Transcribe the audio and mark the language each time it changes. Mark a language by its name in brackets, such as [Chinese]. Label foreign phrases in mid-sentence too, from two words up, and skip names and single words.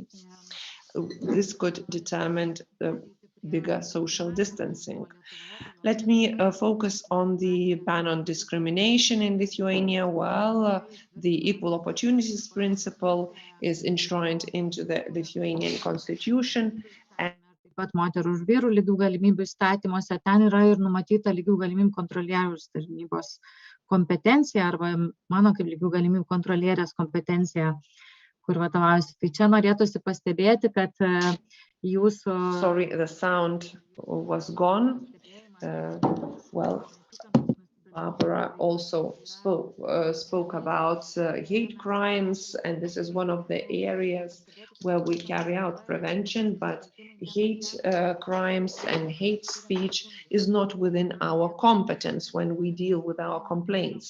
[English] This could determine the bigger social distancing. Let me focus on the ban on discrimination in Lithuania. Well, the equal opportunities principle is enshrined into the Lithuanian constitution. [Lithuanian] Pat moterų ir vyrų lygių galimybių įstatymuose ten yra ir numatyta lygių galimybių kontrolieriaus tarnybos kompetencija arba mano kaip lygių galimybių kontrolierės kompetencija, kur vadovaujasi. Tai čia norėtųsi pastebėti, kad jūsų... [English] Sorry, the sound was gone. Well, Barbara also spoke about hate crimes, and this is one of the areas where we carry out prevention, but hate crimes and hate speech is not within our competence when we deal with our complaints.